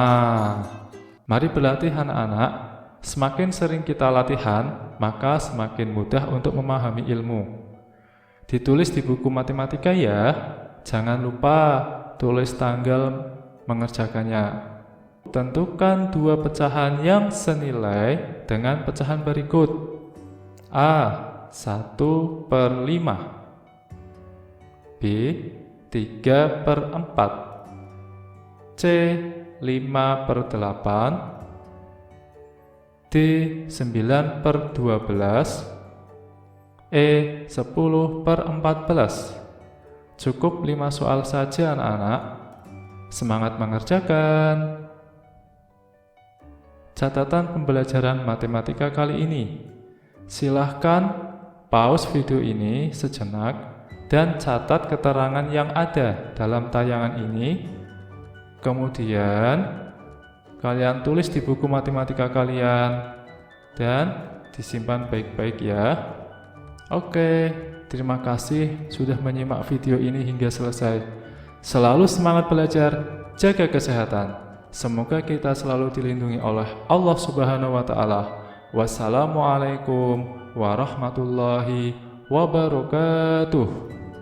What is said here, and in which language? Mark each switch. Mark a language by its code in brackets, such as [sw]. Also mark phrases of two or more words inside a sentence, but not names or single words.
[id] Mari berlatih anak-anak. Semakin sering kita latihan, maka semakin mudah untuk memahami ilmu. Ditulis di buku matematika ya. Jangan lupa tulis tanggal mengerjakannya. Tentukan 2 pecahan yang senilai dengan pecahan berikut. A. 1 per 5. B. 3 per 4. C. 5 per 8. D. 9 per 12. E. 10 per 14. Cukup 5 soal saja anak-anak. Semangat mengerjakan. Catatan pembelajaran matematika kali ini. Silahkan pause video ini sejenak dan catat keterangan yang ada dalam tayangan ini. Kemudian kalian tulis di buku matematika kalian dan disimpan baik-baik ya. Oke, terima kasih sudah menyimak video ini hingga selesai. Selalu semangat belajar, jaga kesehatan. Semoga kita selalu dilindungi oleh Allah [ar] سبحانه وتعالى. والسلام عليكم ورحمة الله وبركاته.